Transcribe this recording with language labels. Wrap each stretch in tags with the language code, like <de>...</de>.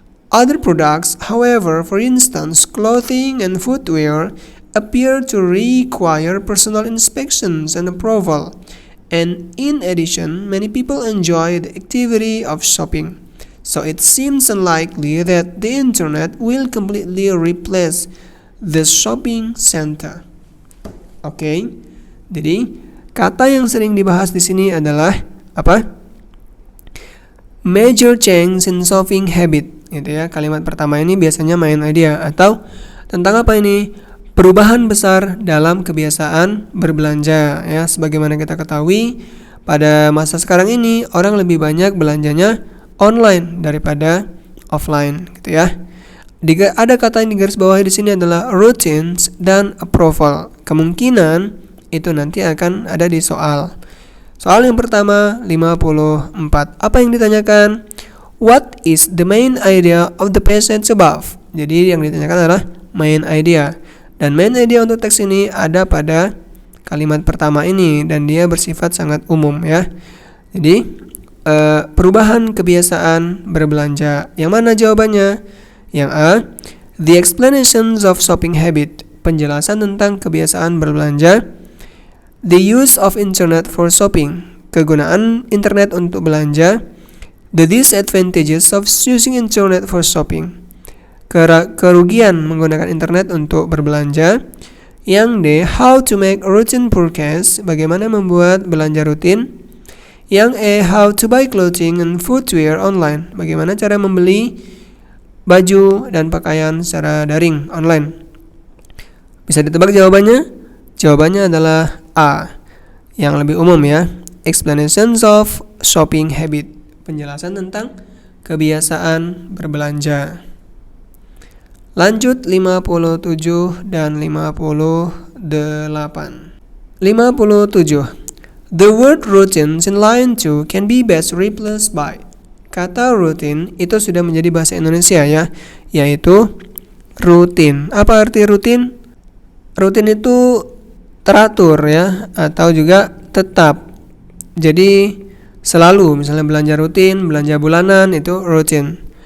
<en>Other products, however, for instance, clothing and footwear, appear to require personal inspections and approval. And in addition, many people enjoy the activity of shopping. So it seems unlikely that the internet will completely replace the shopping center.</en> <id>Oke. Jadi, kata yang sering dibahas di sini adalah apa?</id> <en>Major change in shopping habit.</en> <id>Gitu ya. Kalimat pertama ini biasanya main idea atau tentang apa ini? Perubahan besar dalam kebiasaan berbelanja ya. Sebagaimana kita ketahui, pada masa sekarang ini orang lebih banyak belanjanya online daripada offline gitu ya. Ada kata yang digarisbawahi di sini adalah routines dan approval. Kemungkinan itu nanti akan ada di soal. Soal yang pertama 54. Apa yang ditanyakan?</id> <en>What is the main idea of the passage above?</en> <id>Jadi yang ditanyakan adalah main idea. Dan main idea untuk teks ini ada pada kalimat pertama ini dan dia bersifat sangat umum ya. Jadi perubahan kebiasaan berbelanja. Yang mana jawabannya? Yang A,</id> <en>the explanations of shopping habit.</en> <id>Penjelasan tentang kebiasaan berbelanja.</id> <en>The use of internet for shopping.</en> <id>Kegunaan internet untuk belanja.</id> <en>The disadvantages of using internet for shopping.</en> <id>Kerugian menggunakan internet untuk berbelanja. Yang D,</id> <en>how to make routine purchase.</en> <id>Bagaimana membuat belanja rutin. Yang E,</id> <en>how to buy clothing and footwear online.</en> <id>Bagaimana cara membeli baju dan pakaian secara daring online. Bisa ditebak jawabannya? Jawabannya adalah A, yang lebih umum ya.</id> <en>Explanations of shopping habit.</en> <id>Penjelasan tentang kebiasaan berbelanja. Lanjut 57 dan 58. 57.</id> <en>The word routines in line 2 can be best replaced by.</en> <id>Kata rutin itu sudah menjadi bahasa Indonesia ya, yaitu rutin. Apa arti rutin? Rutin itu teratur ya, atau juga tetap. Jadi selalu, misalnya belanja rutin, belanja bulanan itu rutin.</id>